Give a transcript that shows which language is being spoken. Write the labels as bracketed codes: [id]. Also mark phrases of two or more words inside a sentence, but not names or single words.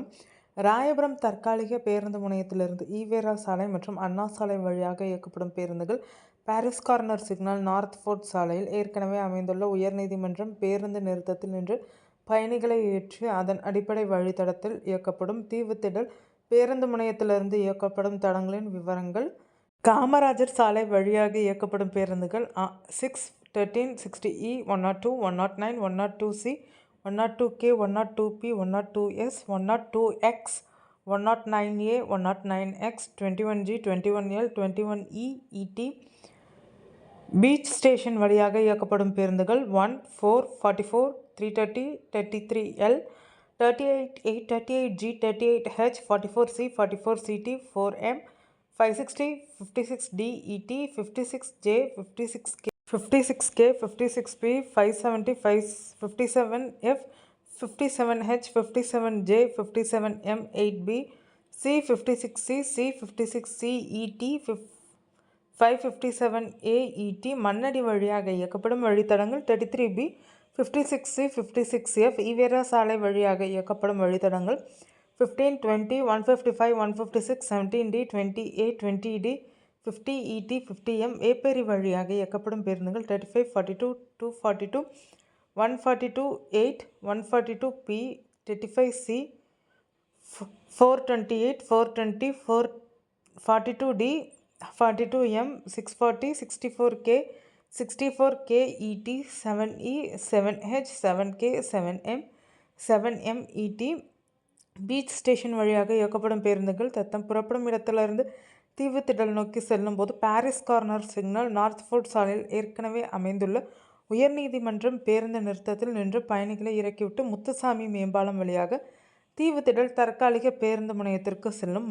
[ta] ராயபுரம் தற்காலிக பேருந்து முனையத்திலிருந்து ஈவேரா சாலை மற்றும் அண்ணா சாலை வழியாக இயக்கப்படும் பேருந்துகள் பாரிஸ் கார்னர் சிக்னல், நார்த் ஃபோர்ட் சாலையில் ஏற்கனவே அமைந்துள்ள உயர்நீதிமன்றம் பேருந்து நிறுத்தத்தில் நின்று பயணிகளை ஏற்றி அதன் அடிப்படை வழித்தடத்தில் இயக்கப்படும். தீவுத்திடல் பேருந்து முனையத்திலிருந்து இயக்கப்படும் தடங்களின் விவரங்கள். காமராஜர் சாலை வழியாக இயக்கப்படும் பேருந்துகள் 6, 13, 60E, 102, 109, 102C, 102K, 102P, 102S, 102X, 109A, 109X, 21G, 21L, 21E, ET. பீச் ஸ்டேஷன் வழியாக இயக்கப்படும் பேருந்துகள் 1, 4, 44, 330, 33L, 38A, 38G, 38H, 44C, 44CT, 4M, 560, 56D, ET, 56J, 56K, 56K, 56P, 570, 57F, 57H, 57J, 57M, 8B, C, 56C, C, 56C, ET, 557A, ET. மண்ணடி வழியாக இயக்கப்படும் வழித்தடங்கள் 33B, 56C, 56F. ஈவேரா சாலை வழியாக இயக்கப்படும் வழித்தடங்கள் 15, 20, 155, 156, 17D, 20A, 20D, 50ET, 50M. ஏப்பேரி வழியாக இயக்கப்படும் பேருந்துகள் 35, 42, 242, 142, 8, 142P, 35C, 428, 420, 442D, 42M, 640, 64K, 64K ET, 7E, 7H, 7K, 7M, 7M ET. பீச் ஸ்டேஷன் வழியாக இயக்கப்படும் பேருந்துகள் தத்தம் புறப்படும் இடத்திலிருந்து தீவுத்திடல் நோக்கி செல்லும் போது பாரிஸ் கார்னர் சிக்னல், நார்த் ஃபோர்ட் சாலையில் ஏற்கனவே அமைந்துள்ள உயர்நீதிமன்றம் பேருந்து நிறுத்தத்தில் நின்று பயணிகளை இறக்கிவிட்டு முத்துசாமி மேம்பாலம் வழியாக தீவுத்திடல் தற்காலிக பேருந்து முனையத்திற்கு செல்லும்.